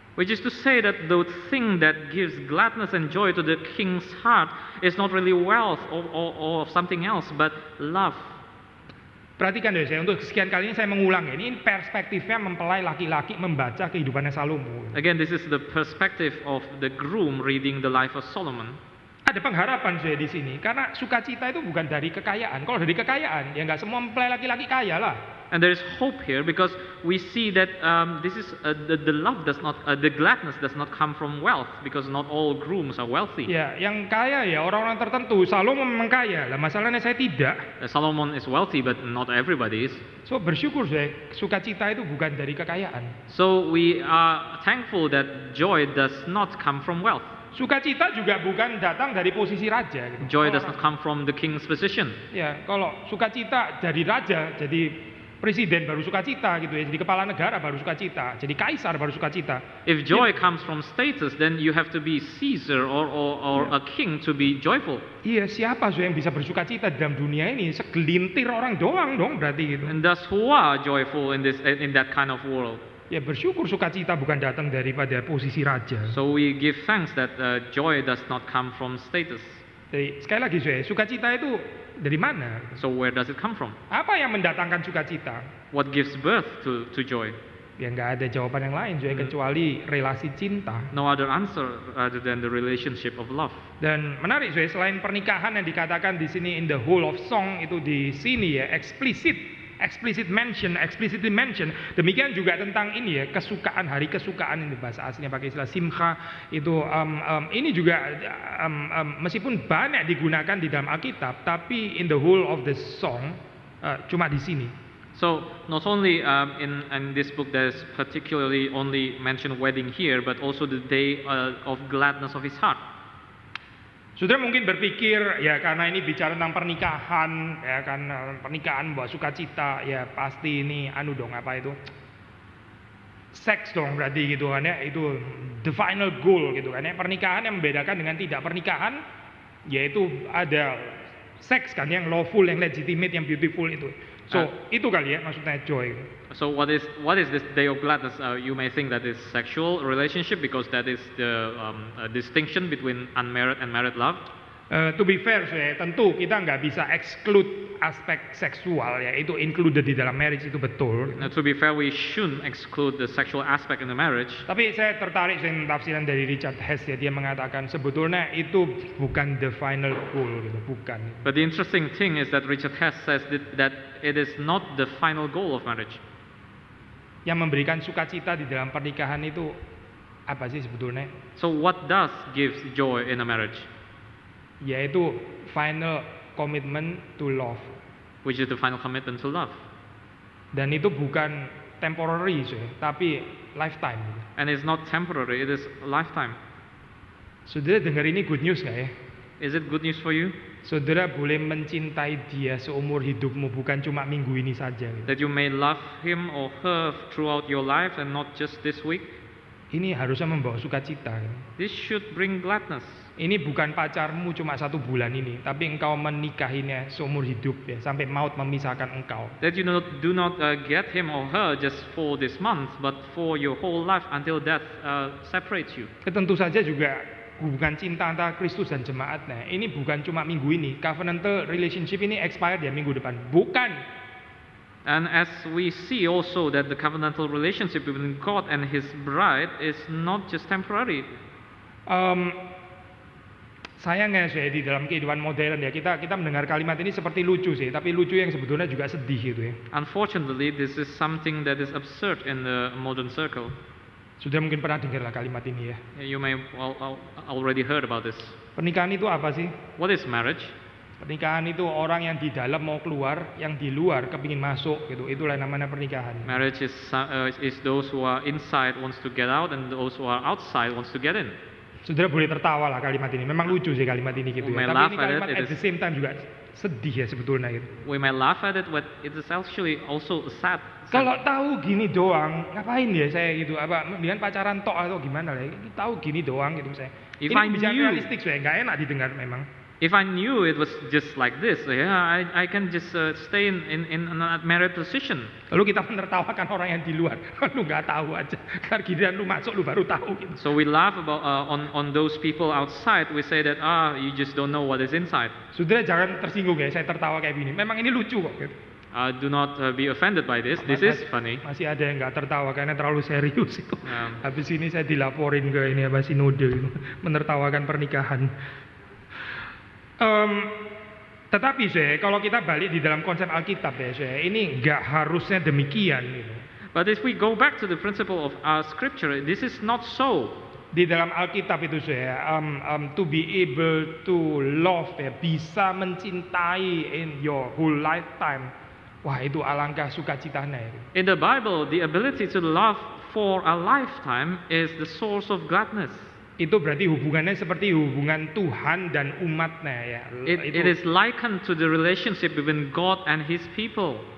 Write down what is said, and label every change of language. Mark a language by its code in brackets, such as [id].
[en] Which is to say that the thing that gives gladness and joy to the king's heart is not really wealth or something else, but love. [id] Perhatikan deh saya, untuk sekian kalinya saya mengulang ya. Ini perspektifnya mempelai laki-laki membaca kehidupannya Salomo. [en] Again, this is the perspective of the groom reading the life of Solomon. [id] Ada pengharapan saya di sini, karena sukacita itu bukan dari kekayaan. Kalau dari kekayaan, ya nggak semua mempelai laki-laki kaya lah. [en] And there is hope here because we see that this is the love does not, the gladness does not come from wealth because not all grooms are wealthy. [id] Ya, yang kaya ya orang-orang tertentu. Salomo memang kaya, lah masalahnya saya tidak. [en] Solomon is wealthy, but not everybody is. [id] So bersyukur saya, sukacita itu bukan dari kekayaan. [en] So we are thankful that joy does not come from wealth. [id] sukacita juga bukan datang dari posisi raja. Gitu. [en] Joy [id] Kalau [en] does not come from the king's position. [id] Ya, kalau sukacita jadi raja, jadi presiden baru sukacita gitu ya, jadi kepala negara baru sukacita, jadi kaisar baru sukacita. [en] If joy comes from status, then you have to be Caesar or a king to be joyful. [id] Iya, siapa yang bisa bersukacita di dalam dunia ini? Segelintir orang doang dong berarti gitu. [en] And thus, who are joyful in that kind of world? [id] Ya bersyukur sukacita bukan datang daripada posisi raja. [en] So we give thanks that joy does not come from status. [id] Jadi, sekali lagi sukacita itu dari mana? [en] So where does it come from? [id] Apa yang mendatangkan sukacita? [en] What gives birth to joy? [id] Ya nggak ada jawaban yang lain kecuali relasi cinta. [en] No other answer other than the relationship of love. [id] Dan menarik selain pernikahan yang dikatakan di sini [en] in the whole of song [id] itu di sini ya [en] explicitly mention. [id] Demikian juga tentang ini ya, kesukaan, hari kesukaan, ini bahasa aslinya pakai istilah simcha itu ini juga meskipun banyak digunakan di dalam Alkitab, tapi [en] in the whole of the song [id] cuma di sini. [en] So not only in this book there's particularly only mentioned wedding here, but also the day of gladness of his heart. [id] Saudara mungkin berpikir ya karena ini bicara tentang pernikahan ya kan, pernikahan membawa sukacita, ya pasti ini apa itu seks dong berarti gitu kan ya, itu [en] the final goal [id] gitu kan ya. Pernikahan yang membedakan dengan tidak pernikahan yaitu ada seks kan yang [en] lawful, [id] yang [en] legitimate, [id] yang [en] beautiful [id] itu. So itu kali ya maksudnya [en] joy. So what is this day of gladness? You may think that is sexual relationship because that is the distinction between unmarried and married love. To be fair, [id] tentu kita nggak bisa [en] exclude [id] aspek seksual ya, itu [en] included [id] di dalam [en] marriage, [id] itu betul. [en] Now, to be fair, we shouldn't exclude the sexual aspect in the marriage. [id] Tapi saya tertarik dengan tafsiran dari Richard Hess ya, dia mengatakan sebetulnya itu bukan [en] the final goal [id] gitu, bukan. [en] But the interesting thing is that Richard Hess says that it is not the final goal of marriage. [id] Yang memberikan sukacita di dalam pernikahan itu apa sih sebetulnya? [en] So what does gives joy in a marriage? [id] Yaitu [en] final commitment to love. Which is the final commitment to love. [id] Dan itu bukan [en] temporary [id] tapi [en] lifetime. And it's not temporary, it is lifetime. [id] Saudara dengar ini [en] good news [id] nggak ya? [en] Is it good news for you? [id] Saudara boleh mencintai dia seumur hidupmu, bukan cuma minggu ini saja. [en] That you may love him or her throughout your life and not just this week. [id] Ini harusnya membawa sukacita. [en] This should bring gladness. [id] Ini bukan pacarmu cuma 1 bulan ini, tapi engkau menikahinya seumur hidup ya, sampai maut memisahkan engkau. [en] That you do not get him or her just for this month, but for your whole life until death separates you. [id] Tentu saja juga hubungan cinta antara Kristus dan jemaatnya ini bukan cuma minggu ini. [en] Covenantal relationship [id] ini [en] expired [id] ya minggu depan, bukan. [en] And as we see also that the covenantal relationship between God and His bride is not just temporary. [id] Sayangnya di dalam kehidupan modern ya kita mendengar kalimat ini seperti lucu sih, tapi lucu yang sebetulnya juga sedih gitu ya. [en] Unfortunately, this is something that is absurd in the modern circle. [id] Sudah mungkin pernah dengar lah kalimat ini ya. [en] You may already heard about this. [id] Pernikahan itu apa sih? [en] What is marriage? [id] Pernikahan itu orang yang di dalam mau keluar, yang di luar kepingin masuk gitu. Itulah namanya pernikahan. [en] Marriage is those who are inside wants to get out and those who are outside wants to get in. [id] Saudara boleh tertawa lah kalimat ini. Memang lucu sih kalimat ini gitu ya. Tapi ini kalimat [en] at the same time [id] juga sedih ya sebetulnya gitu. [en] We may laugh at it, but it is actually also sad. [id] Kalau tahu gini doang, ngapain ya saya gitu? Apa mendingan pacaran tok atau gimana lah? Tahu gini doang gitu saya. [en] If [id] ini bicara realistik saya, nggak enak didengar memang. [en] If I knew it was just like this, yeah, I can just stay in a married position. [id] Lalu kita menertawakan orang yang di luar, lu nggak tahu aja. Karena giliran lu masuk lu baru tahu gitu. [en] So we laugh about on those people outside. We say that you just don't know what is inside. [id] Saudara jangan tersinggung ya, saya tertawa kayak gini. Memang ini lucu kok. Gitu. [en] Do not be offended by this. This is funny. [id] Masih ada yang nggak tertawa karena terlalu serius itu. Habis ini saya dilaporin ke ini apa sinode gitu, menertawakan pernikahan. Tetapi kalau kita balik di dalam konsep Alkitab ya, ini nggak harusnya demikian gitu. [en] But if we go back to the principle of Scripture, this is not so. [id] Di dalam Alkitab itu [en] to be able to love [id] ya, bisa mencintai [en] in your whole lifetime. [id] Wah itu alangkah sukacitanya. [en] In the Bible, the ability to love for a lifetime is the source of gladness. [id] Itu berarti hubungannya seperti hubungan Tuhan dan umatnya ya. [en] It is likened to the relationship between God and His people.